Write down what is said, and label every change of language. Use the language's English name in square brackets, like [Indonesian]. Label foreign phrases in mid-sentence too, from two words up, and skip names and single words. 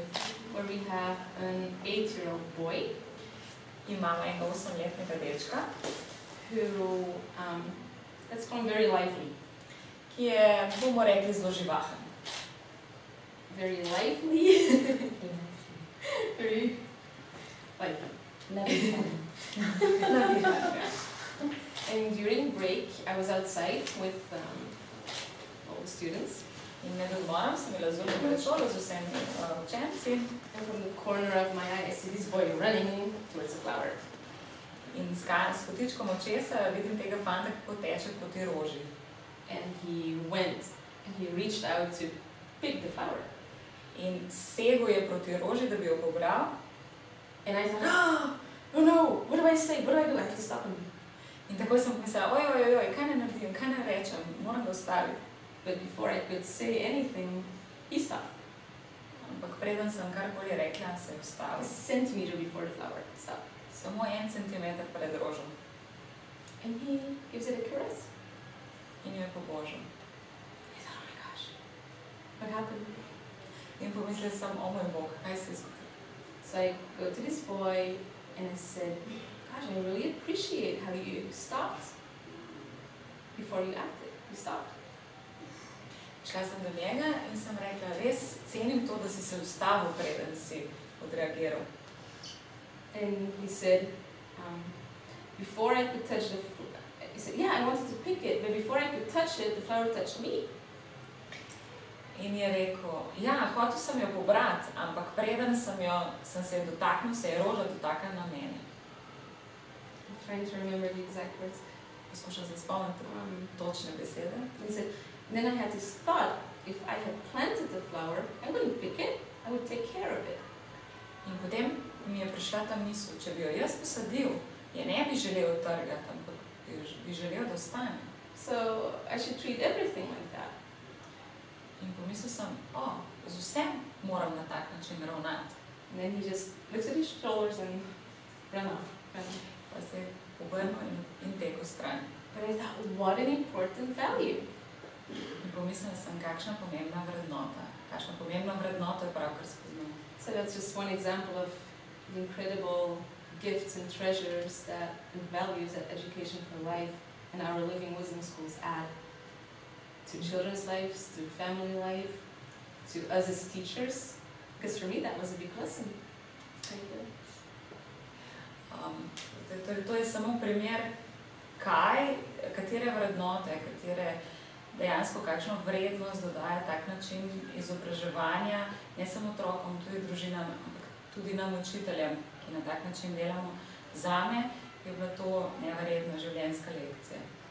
[English] Where we have an 8-year-old boy [Slovenian] Imamo enega 8-letnega dečka, [English] who, let's call him very lively. [Slovenian] ki je, bomo rekli, zelo živahen. [English] Very lively. Very lively. And during break, I was outside with all the students. [Slovenian] In med odmorom sem bila zunaj pred šolo z vsemi učenci. [English] And from the corner of my eye, I see this boy running towards a flower. [Slovenian] In s kotičkom očesa vidim tega fanta, kako teče proti roži. [English] And he went and he reached out to pick the flower. [Slovenian] In segel je proti roži, da bi jo pobral. [English] And I thought, oh no, what do I say? What do I do? I have to stop him. [Slovenian] In takoj sem pomislila, oj, kaj ne naredim, kaj ne rečem, moram ga ustaviti. [English] But before I could say anything, he stopped. [Slovenian] Ampak preden sem karkoli rekla, se je [English] A [Slovenian] ustavil. [English] centimeter before the flower stopped. [Slovenian] Samo 1 centimeter pred rožo. [English] And he gives it a caress. [Slovenian] In jo je pobožal. [English] I thought, oh my gosh, what happened? [Slovenian] In pomislila sem, o moj Bog, kaj se je zgodilo. [English] So I go to this boy and I said, gosh, I really appreciate how you stopped before you acted. You stopped. [Slovenian] Šla sem do njega in sem rekla, res cenim to, da si se ustavil, preden si odreagiral. [English] And he said, before I could touch the he said, yeah, I wanted to pick it, but before I could touch it, the flower touched me. [Slovenian] In je rekel, ja, hotel sem jo pobrati, ampak preden sem se je dotaknil, se je roža dotaknila mene. [English] I'm trying to remember the exact words. [Slovenian] Poskušam se spomniti točne besede. [English] He said, then I had this thought, if I had planted the flower, I wouldn't pick it, I would take care of it. [Slovenian] In potem mi je prišla ta misel, če bi jo jaz posadil, je ne bi želel trgati, ampak bi želel, da ostane. [English] So I should treat everything like that. [Slovenian] In pomislil sem, z vsem moram na tak način ravnati. [English] And then he just looks at his shoulders and ran off. [Slovenian] Pa se je obrnil in tekel stran. [English] But I thought, what an important value. [Slovenian] In pomislila sem, kakšna pomembna vrednota. Kakšna pomembna vrednota je pravkar spoznal. [English] So that's just one example of the incredible gifts and treasures and values that Education for Life and our Living Wisdom schools add to children's lives, to family life, to us as teachers. Because for me that was a big lesson. Thank you. [Slovenian] To je samo primer, katere vrednote, dejansko kakšno vrednost dodaja tak način izobraževanja, ne samo otrokom, tudi družinam, ampak tudi nam učiteljem, ki na tak način delamo. Zame je bila to neverjetna življenjska lekcija.